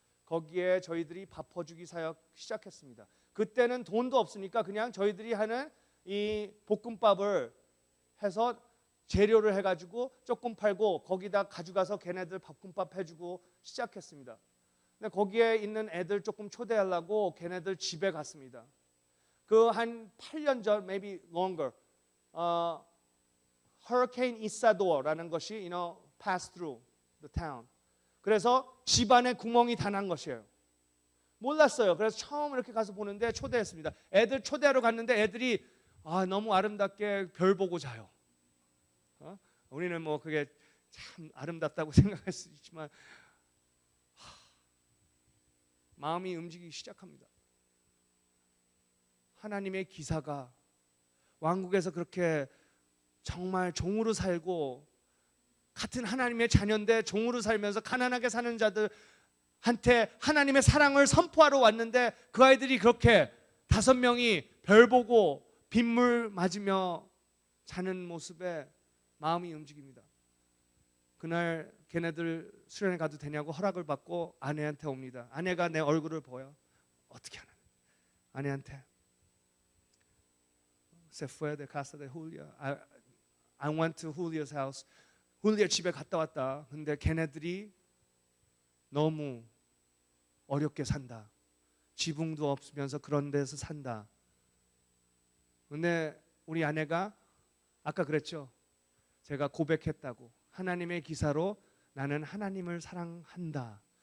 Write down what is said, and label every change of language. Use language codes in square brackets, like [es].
[ko] 거기에 저희들이 밥 퍼주기 사역 시작했습니다. 그때는 돈도 없으니까 그냥 저희들이 하는 이 볶음밥을 해서 재료를 해가지고 조금 팔고 거기다 가져가서 걔네들 볶음밥 해주고 시작했습니다. 근데 거기에 있는 애들 조금 초대하려고 걔네들 집에 갔습니다. 그 한 8년 전, [en] maybe longer, Hurricane Isador라는 것이 passed through the town. [ko] 그래서 집안에 구멍이 다 난 것이에요. 몰랐어요. 그래서 처음 이렇게 가서 보는데 초대했습니다. 애들 초대하러 갔는데 애들이 너무 아름답게 별 보고 자요. 우리는 뭐 그게 참 아름답다고 생각할 수 있지만 마음이 움직이기 시작합니다. 하나님의 기사가 왕국에서 그렇게 정말 종으로 살고 같은 하나님의 자녀인데 종으로 살면서 가난하게 사는 자들한테 하나님의 사랑을 선포하러 왔는데 그 아이들이 그렇게 5명이 별 보고 빗물 맞으며 자는 모습에 마음이 움직입니다. 그날 걔네들 수련회 가도 되냐고 허락을 받고 아내한테 옵니다. 아내가 내 얼굴을 보여. 어떻게 하나? 아내한테 [es] Se fue de casa de Julia. [en] I went to Julia's house. [ko] 훌리아 집에 갔다 왔다. 근데 걔네들이 너무 어렵게 산다. 지붕도 없으면서 그런 데서 산다. 근데 우리 아내가 아까 그랬죠. 제가 고백했다고. 하나님의 기사로 나는 하나님을 사랑한다.